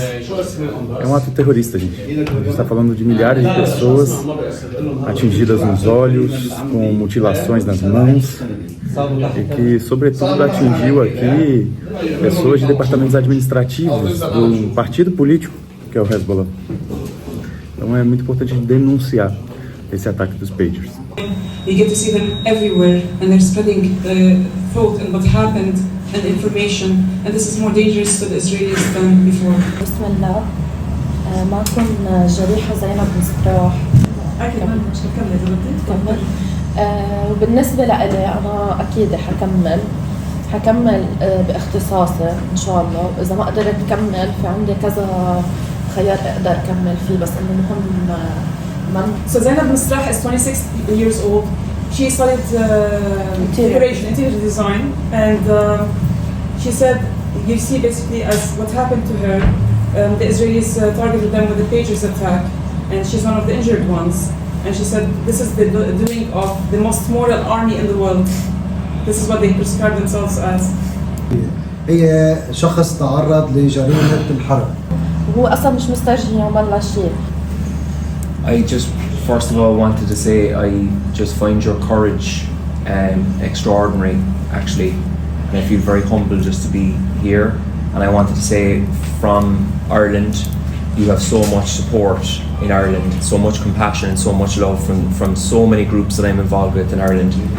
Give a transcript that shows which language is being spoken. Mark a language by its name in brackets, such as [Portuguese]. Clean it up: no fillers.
[Portuguese] É um ato terrorista, gente. A gente está falando de milhares de pessoas atingidas nos olhos, com mutilações nas mãos, e que, sobretudo, atingiu aqui pessoas de departamentos administrativos do partido político, que é o Hezbollah. Então é muito importante denunciar esse ataque dos Patriots. [English] You get to see them everywhere, and they're spreading thought and what happened and information, and this is more dangerous to the Israelis than before. [Arabic] بسم الله. معكم جريحة زينب مصراح. أكيد مش هكمل إذا بدك. كمل. وبالنسبة لإلي أنا أكيد حكمل باختصاصي إن شاء الله، وإذا ما قدرت أكمل في عندي كذا خيار أقدر أكمل فيه، بس إنه مهم. [English] So Zainab Misrah is 26 years old. She studied interior design, and she said, you see basically as what happened to her, the Israelis targeted them with the Patriots attack, and she's one of the injured ones. And she said, this is the doing of the most moral army in the world. This is what they prescribe themselves as. [Arabic] هي شخص تعرض لجريمة الحرب. هو أصلاً مش مسترجي يعمل لا شيء. [English] I just first of all wanted to say I just find your courage extraordinary, actually, and I feel very humbled just to be here. And I wanted to say, from Ireland, you have so much support in Ireland, so much compassion and so much love from so many groups that I'm involved with in Ireland.